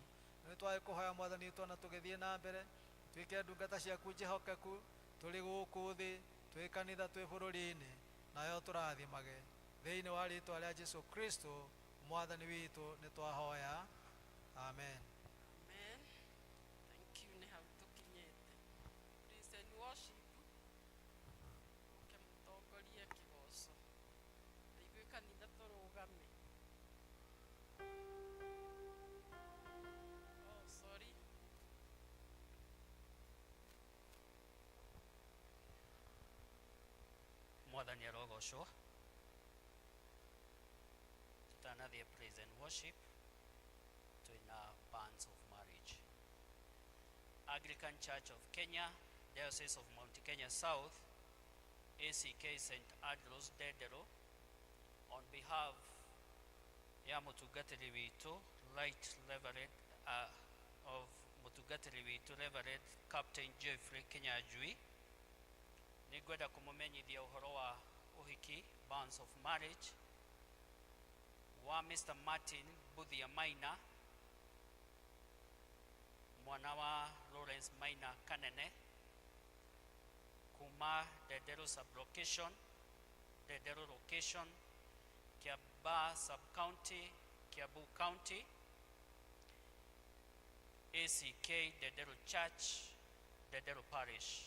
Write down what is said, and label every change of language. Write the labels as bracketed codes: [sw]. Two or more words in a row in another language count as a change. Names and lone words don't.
[ki] Ni twae kuhoya mwathani witu na tugithie na mbere twike ndungata ciaku njihokeku tuli guku thi twi kanitha twi bururi-ini nayo turathimage thiini wa ritwa ria Jesu Kristo mwathani witu ni twahoya amen. Amen. [en] Thank you. [ki] Ni hau tukinyete. [en] Praise and worship. [ki] Ukemutongorie kigoco. Igwe kanitha turugame. [en] Oh, sorry. [ki] Mwathani arogocwo. Tutanathie [en] praise and worship [ki] twina [en] bands of marriage. [ki] Anglican Church of Kenya, Diocese of Mount Kenya South, ACK St. Andrews Dedero, [en] on behalf [ki] ya mutungatiri witu Right Reverend of mutungatiri witu Reverend Captain Jeffrey Kinyajui, nigwenda kumumenyithia uhoro wa uhiki [en] bands of marriage [ki] wa Mr. Martin Buthia Maina mwana wa Lawrence Maina Kanene kuma Dedero sub-location, Dedero location, Kiaba sub-county, Kiabu county, ACK Dedero Church, Dedero parish.